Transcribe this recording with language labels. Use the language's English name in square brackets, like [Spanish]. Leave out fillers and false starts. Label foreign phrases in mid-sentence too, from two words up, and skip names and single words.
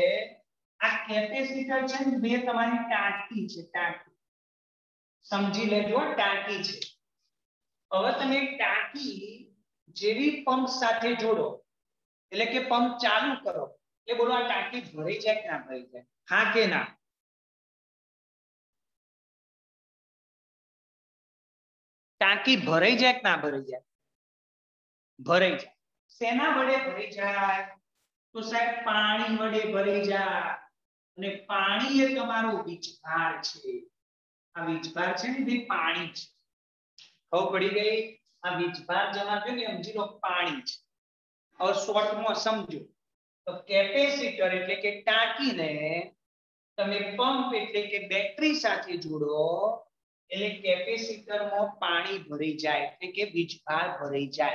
[Gujarati] આ કેપેસિટર છે ને બે તમારી ટાંકી છે. ટાંકી સમજી લેજો ટાંકી છે. હવે તમે ટાંકી જેવી પંપ સાથે જોડો એટલે કે પંપ ચાલુ કરો એટલે બોલો આ ટાંકી ભરાઈ જાય કે ના ભરાઈ જાય? હા કે ના? ટાંકી ભરાઈ જાય કે ના ભરાઈ જાય? ભરાઈ જાય. શેના વડે ભરાઈ જાય? તો સાહેબ પાણી વડે ભરાઈ જાય. અને પાણી એ તમારો વીજભાર છે. આ વીજભાર છે ને એ પાણી છે. ખબર પડી ગઈ? આ વીજભાર જમા થયો ને સમજી લો પાણી છે. હવે શોર્ટમાં સમજો તો કેપેસિટર એટલે કે ટાંકીને તમે પંપ એટલે કે બેટરી સાથે જોડો એટલે કેપેસિટર માં પાણી ભરી જાય એટલે કે વીજભાર ભરાઈ જાય.